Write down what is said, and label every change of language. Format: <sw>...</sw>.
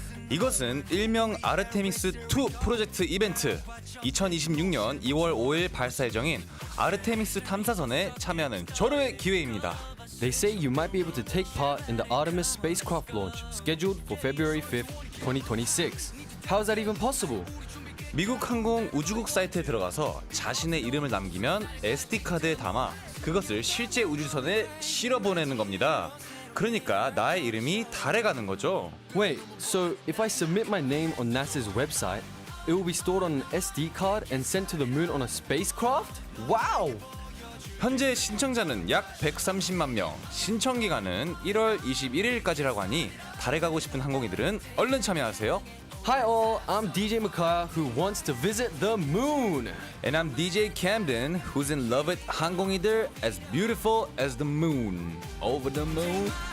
<ko>이것은 일명 아르테미스2 프로젝트 이벤트 2026년 2월 5일 발사 예정인 아르테미스 탐사선에 참여하는 절호의 기회입니다.</ko> <en>They say you might be able to take part in the Artemis spacecraft launch scheduled for February 5th, 2026. How is that even possible?</en> <ko>미국 항공 우주국 사이트에 들어가서 자신의 이름을 남기면 SD카드에 담아 그것을 실제 우주선에 실어 보내는 겁니다. 그러니까 나의 이름이 달에 가는 거죠.</ko> <en>Wait, so if I submit my name on NASA's website, it will be stored on an SD card and sent to the moon on a spacecraft? Wow!</en> <ko>현재 신청자는 약 130만 명, 신청 기간은 1월 21일까지라고 하니 달에 가고 싶은 항공이들은 얼른 참여하세요.</ko> <en>Hi all, I'm DJ Makaya who wants to visit the moon. And I'm DJ Camden, who's in love with 항공이들 as beautiful as the moon. Over the moon.</en>